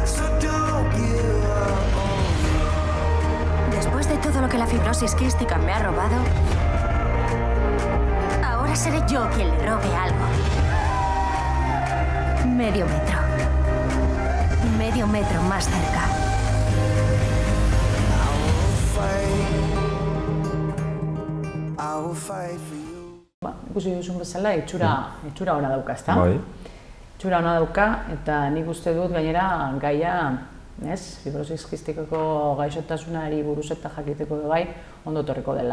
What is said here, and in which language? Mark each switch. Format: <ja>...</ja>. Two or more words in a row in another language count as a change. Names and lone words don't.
<es>Después de todo lo que la fibrosis quística me ha robado, ahora seré yo quien le robe algo. Medio metro. Medio metro más cerca.</es> <eu>Ikusi duzun bezala, itxura ona dauka, ezta? Itxura ona dauka, eta nik uste dut gainera gaia, fibrosis kistikako gaixotasunari buruz eta jakiteko bai, ondo etorriko dela.</eu>